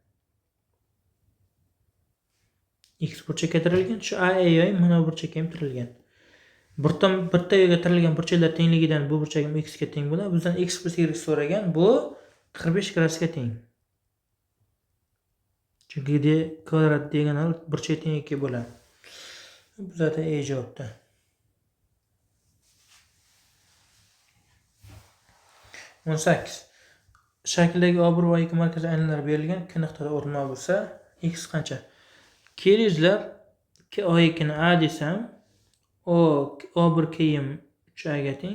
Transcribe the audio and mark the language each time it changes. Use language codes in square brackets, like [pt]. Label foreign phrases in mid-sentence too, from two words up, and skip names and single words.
[uz] X burchakka tirilgan, shu AE yoyim mana bu burchakka ham tirilgan. Bitta yo'lga tirilgan burchaklar tengligidan bu burchagim x ga teng bo'ladi. Bizdan x plus y so'ragan, bu 45 gradusga teng. Chunki d kvadrat diagonal burchak teng 2 bo'ladi. Bu zaten E javobda. 18. Shakldagi A1 va A2 markaziy aylanlar berilgan. K nuqtada o'rinlar bo'lsa, x qancha? Kelingizlar, A2 ni A desam, A1 keyim 3A ga teng.